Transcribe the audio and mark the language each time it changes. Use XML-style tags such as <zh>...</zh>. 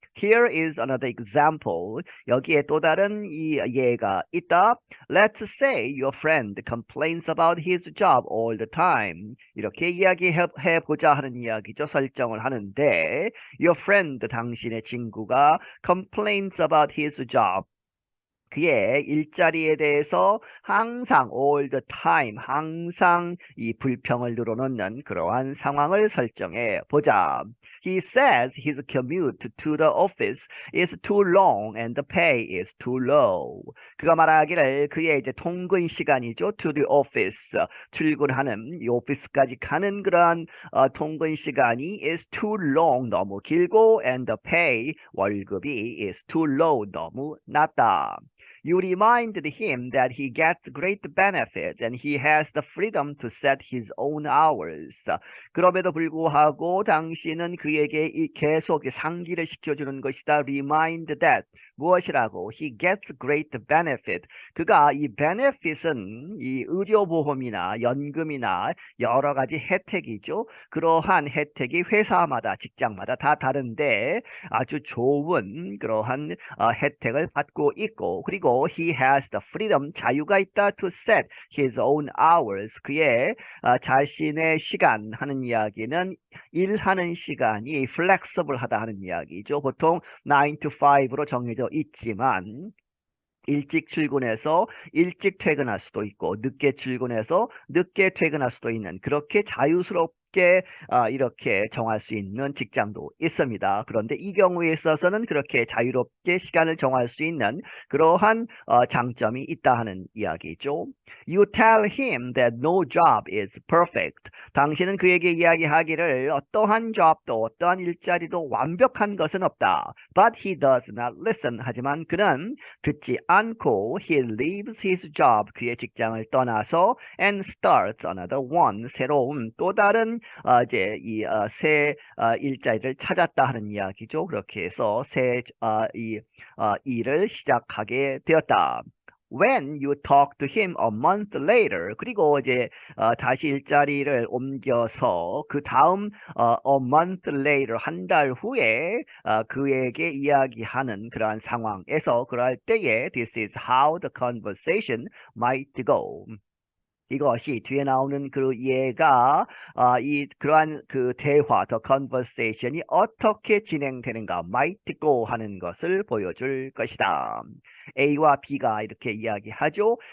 <en>Here is another example.</en> <ko>여기에 또 다른 이 예가 있다.</ko> <en>Let's say your friend complains about his job all the time.</en> <ko>이렇게 이야기해 보자 하는 이야기죠. 설정을 하는데</ko> <en>your friend,</en> <ko>당신의 친구가</ko> <en>complains about his job.</en> <ko>그의 일자리에 대해서 항상</ko> <en>all the time,</en> <ko>항상 이 불평을 늘어놓는 그러한 상황을 설정해 보자.</ko> <en>He says his commute to the office is too long and the pay is too low.</en> <ko>그가 말하기를 그의 이제 통근 시간이죠.</ko> <en>To the office,</en> <ko>출근하는 이 오피스까지 가는 그러한 통근 시간이</ko> <en>is too long,</en> <ko>너무 길고,</ko> <en>and the pay,</en> <ko>월급이</ko> <en>is too low,</en> <ko>너무 낮다.</ko> <en>You reminded him that he gets great benefits and he has the freedom to set his own hours.</en> <ko>그럼에도 불구하고 당신은 그에게 계속 상기를 시켜주는 것이다.</ko> <en>Remind that,</en> <ko>무엇이라고?</ko> <en>He gets great benefit.</en> <ko>그가 이 benefit은 이 의료보험이나 연금이나 여러 가지 혜택이죠. 그러한 혜택이 회사마다, 직장마다 다 다른데 아주 좋은 그러한 혜택을 받고 있고, 그리고</ko> <en>he has the freedom,</en> <ko>자유가 있다,</ko> <en>to set his own hours,</en> <ko>그의 자신의 시간 하는 이야기는 일하는 시간이 flexible하다 하는 이야기죠. 보통 9 to 5로 정해져 있지만 일찍 출근해서 일찍 퇴근할 수도 있고 늦게 출근해서 늦게 퇴근할 수도 있는, 그렇게 자유스럽게 이렇게 정할 수 있는 직장도 있습니다. 그런데 이 경우에 있어서는 그렇게 자유롭게 시간을 정할 수 있는 그러한 장점이 있다 하는 이야기죠.</ko> <en>You tell him that no job is perfect.</en> <ko>당신은 그에게 이야기하기를 어떠한 job도, 어떠한 일자리도 완벽한 것은 없다.</ko> <en>But he does not listen.</en> <ko>하지만 그는 듣지 않고</ko> <en>he leaves his job,</en> <ko>그의 직장을 떠나서</ko> <en>and starts another one,</en> <ko>새로운 또 다른 이제 새 일자리를 찾았다 하는 이야기죠. 그렇게 해서 이 일을 시작하게 되었다.</ko> <en>When you talk to him a month later,</en> <ko>그리고 이제 다시 일자리를 옮겨서 그 다음</ko> <en>a month later</en> <ko>한 달 후에 그에게 이야기하는 그러한 상황에서 그럴 때에</ko> <en>this is how the conversation might go.</en> <ko>이것이 뒤에 나오는 그 예가 그러한 그 대화, the conversation이 어떻게 진행되는가,</ko> <en>might go</en> <ko>하는 것을 보여줄 것이다. A와 B가 이렇게 이야기하죠.</ko>